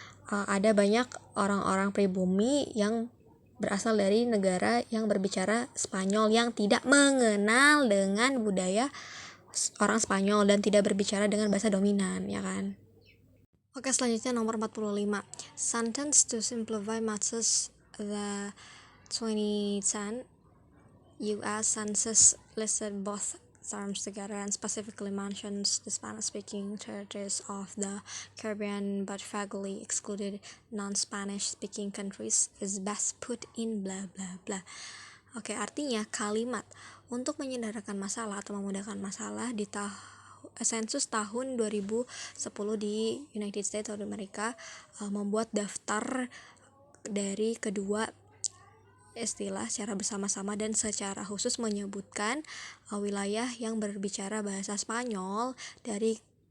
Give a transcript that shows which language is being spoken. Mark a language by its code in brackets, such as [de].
[id] Ada banyak orang-orang pribumi yang berasal dari negara yang berbicara Spanyol yang tidak mengenal dengan budaya orang Spanyol dan tidak berbicara dengan bahasa dominan, ya kan? Oke, selanjutnya nomor 45. [en] Sentence to simplify matters the 2010 U.S. Census listed both terms together and specifically mentions the Spanish-speaking territories of the Caribbean but vaguely excluded non-Spanish-speaking countries is best put in blah blah blah. [id] Oke, artinya kalimat untuk menyadarkan masalah atau memudahkan masalah di sensus tahun 2010 di United States atau Amerika membuat daftar dari kedua istilah secara bersama-sama dan secara khusus menyebutkan wilayah yang berbicara bahasa Spanyol dari